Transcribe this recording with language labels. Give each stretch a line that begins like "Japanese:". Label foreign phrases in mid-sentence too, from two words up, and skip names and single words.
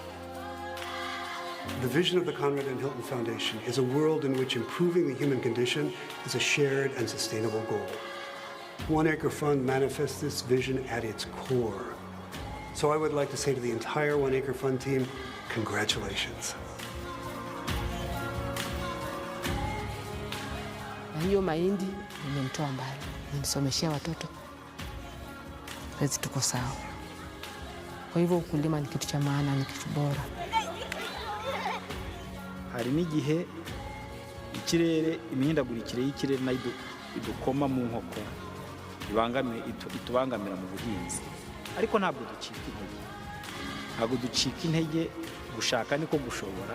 English: The vision of the Conrad and Hilton Foundation is a world in which improving the human condition is a shared and sustainable goal. One Acre Fund manifests this vision at its core. So I would like to say to the entire One Acre Fund team, congratulations.
Swahili: hiyo mahindi nimenitoa mbali, nilisomeshea watoto, sasa tuko sawa. Kwa hivyo ukulima ni kitu cha maana, ni kitu bora.
Kinyarwanda: Hari n'igihe ikirere, imihindagurikire y'ikirere nayo idukoma mu nkoko, itubangamira mu buhinzi, ariko ntabwo ducika intege, gushaka niko gushobora.